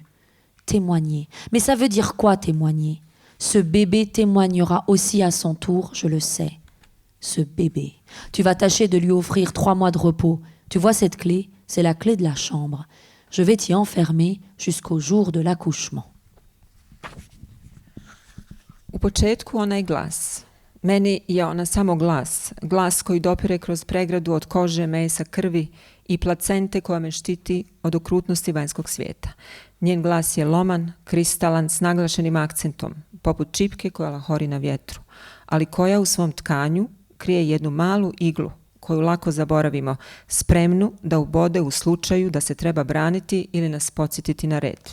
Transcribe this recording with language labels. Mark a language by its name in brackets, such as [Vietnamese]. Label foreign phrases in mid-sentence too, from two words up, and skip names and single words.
[French] Témoigner. Mais ça veut dire quoi, témoigner? Ce bébé témoignera aussi à son tour, je le sais. Ce bébé. Tu vas tâcher de lui offrir 3 mois de repos. Tu vois cette clé? C'est la clé de la chambre. Je vais t'y enfermer jusqu'au jour de l'accouchement. [Bosnian] U početku onaj glas. Meni je ona samo glas. Glas koji dopire kroz pregradu od kože, mesa, krvi i placente koja me štiti od okrutnosti vanjskog svijeta. Njen glas je loman, kristalan, s naglašenim akcentom, poput čipke koja lahori na vjetru, ali koja u svom tkanju krije jednu malu iglu koju lako zaboravimo, spremnu da ubode u slučaju da se treba braniti ili nas podsjetiti na red.